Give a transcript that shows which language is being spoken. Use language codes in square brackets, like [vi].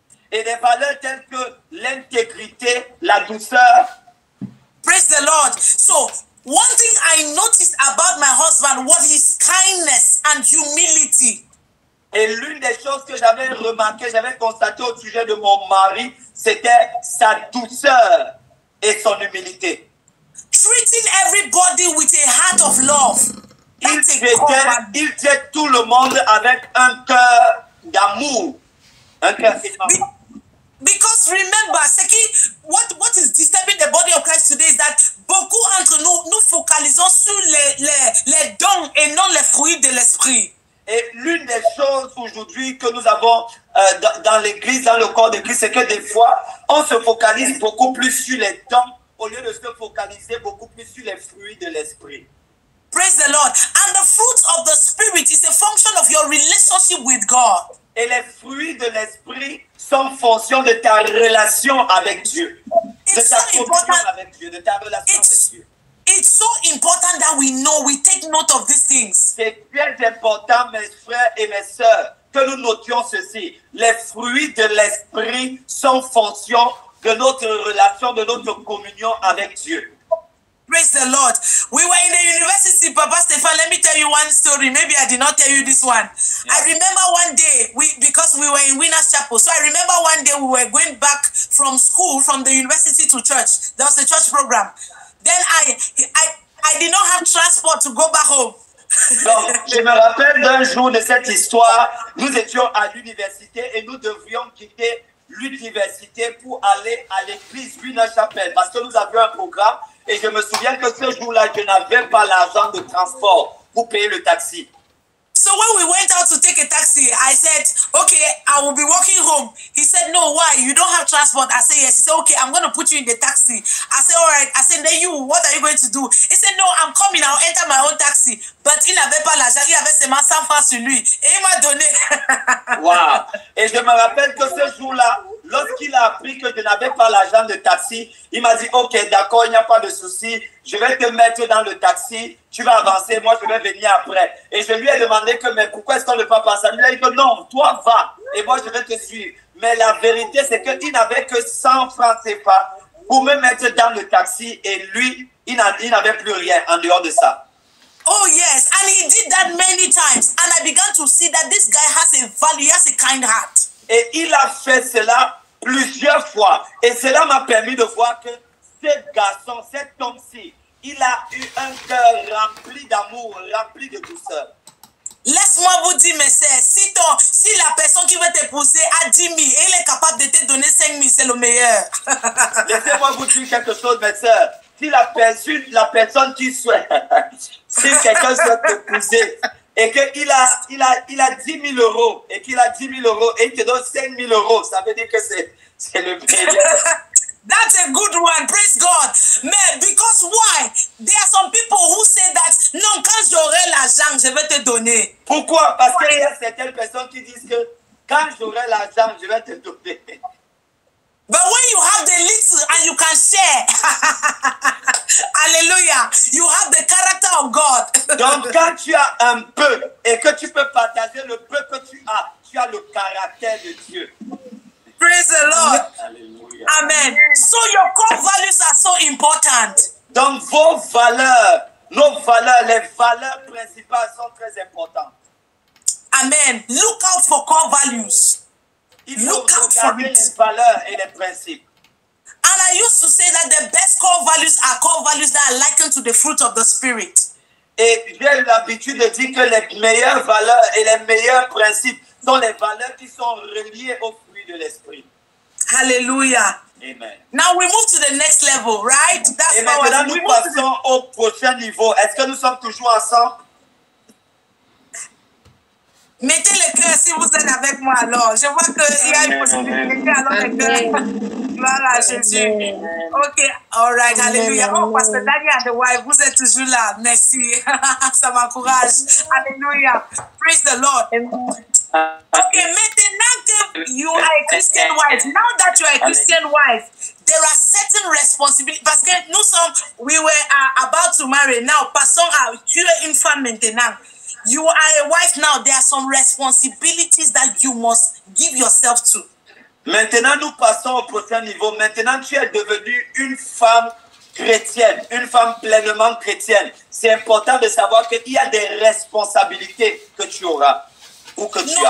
[fr] Et des valeurs telles que l'intégrité, la douceur. [en] Praise the Lord. So, one thing I noticed about my husband was his kindness and humility. [fr] Et l'une des choses que j'avais remarqué, j'avais constaté au sujet de mon mari, c'était sa douceur et son humilité. [en] Treating everybody with a heart of love. [fr] Il jette tout le monde avec un cœur d'amour. Un cœur énorme. [en] Because remember, Seki, what is disturbing the body of Christ today is that [fr] beaucoup entre nous focalisons sur les dons et non les fruits de l'esprit. Et l'une des choses aujourd'hui que nous avons dans l'église, dans le corps de Christ, c'est que des fois, on se focalise beaucoup plus sur les dons au lieu de se focaliser beaucoup plus sur les fruits de l'esprit. [en] Praise the Lord. And the fruit of the Spirit is a function of your relationship with God. [fr] Et les fruits de l'esprit sont fonction de ta relation avec Dieu. De ta communion avec Dieu, de ta relation avec Dieu. [en] It's so important that we take note of these things. [fr] C'est très important, mes frères et mes sœurs, que nous notions ceci. Les fruits de l'esprit sont fonction de notre relation, de notre communion avec Dieu. [en] Praise the Lord. We were in the university, Papa Stefan. Let me tell you one story. Maybe I did not tell you this one. Yeah. I remember one day, because we were in Winners Chapel. So I remember one day we were going back from school, from the university to church. There was a church program. Then I did not have transport to go back home. [fr] Donc, je me rappelle d'un jour de cette histoire. Nous étions à l'université et nous devions quitter l'université pour aller à l'église Winners Chapel parce que nous avions un programme. Et je me souviens que ce jour-là, je n'avais pas l'argent de transport pour payer le taxi. [en] So when we went out to take a taxi, I said, okay, I will be walking home. He said, no, why? You don't have transport? I said, yes. He said, okay, I'm going to put you in the taxi. I said, all right. I said, then you, what are you going to do? He said, no, I'm coming. I'll enter my own taxi. [fr] But il n'avait pas l'argent. Il avait seulement 100 francs sur lui. Et il m'a donné. [en] Wow. [fr] Et je me rappelle que ce jour-là, lorsqu'il a appris que je n'avais pas l'argent de taxi, il m'a dit, ok, d'accord, il n'y a pas de souci. Je vais te mettre dans le taxi. Tu vas avancer, moi je vais venir après. Et je lui ai demandé que, mais pourquoi est-ce qu'on ne peut pas passer? Il a dit que non, toi va, et moi je vais te suivre. Mais la vérité, c'est qu'il n'avait que 100 francs CFA pour me mettre dans le taxi, et lui, il n'avait plus rien en dehors de ça. [en] Oh yes, and he did that many times. And I began to see that this guy has a value, he has a kind heart. [fr] Et il a fait cela plusieurs fois. Et cela m'a permis de voir que ce garçon, cet homme-ci, il a eu un cœur rempli d'amour, rempli de douceur. Laisse-moi vous dire, mes sœurs, si la personne qui veut t'épouser a 10 000 et il est capable de te donner 5 000, c'est le meilleur. Laissez-moi vous dire quelque chose, mes sœurs. Si la personne qui souhaite, si quelqu'un souhaite t'épouser et qu'il a 10 000 euros et qu'il a 10 000 euros et il te donne 5 000 euros, ça veut dire que c'est le meilleur. [en] That's a good one, praise God. Mais because why? There are some people who say that, [fr] non, quand j'aurai l'argent, je vais te donner. Pourquoi? Parce qu'il y a certaines personnes qui disent que quand j'aurai l'argent, je vais te donner. [en] But when you have the little and you can share, hallelujah, you have the character of God. [fr] Donc quand tu as un peu et que tu peux partager le peu que tu as le caractère de Dieu. [en] Praise the Lord. [fr] Alléluia. [en] Amen. So your core values are so important. [fr] Donc vos valeurs, nos valeurs, les valeurs principales sont très importantes. [en] Amen. Look out for core values. [fr] Il faut [en] Look out for [fr] regarder [en] it. [fr] les valeurs et les principes. [en] And I used to say that the best core values are core values that are likened to the fruit of the Spirit. [fr] Et j'ai l'habitude de dire que les meilleures valeurs et les meilleurs principes sont les valeurs qui sont reliées aux fruits de l'esprit. [en] Hallelujah. Amen. Now we move to the next level, right? That's [fr] Et [en] how [fr] maintenant, [en] we [fr] nous [en] move to the... [fr] passons au prochain niveau. Est-ce que nous sommes toujours ensemble? Mettez le cœur si vous êtes avec moi alors. Je vois qu'il y a une possibilité. Mettez alors le cœur. Gloire à Jésus. [en] Ok, all right, [fr] hallelujah. Oh, Pasteur Daniel [en] and the wife, [fr] vous êtes toujours là. Merci. Ça m'encourage. Hallelujah. [en] Praise the Lord. Okay, [fr] maintenant que [en] you are a Christian wife, now that you are a Christian wife, there are certain responsibilities. [fr] Parce que nous sommes, [en] we were about to marry. [fr] Now, passons à, tu es une femme maintenant. [en] You are a wife now. There are some responsibilities that you must give yourself to. [fr] Maintenant, nous passons au prochain niveau. Maintenant, tu es devenue une femme chrétienne, une femme pleinement chrétienne. C'est important de savoir qu'il y a des responsabilités que tu auras ou que tu as.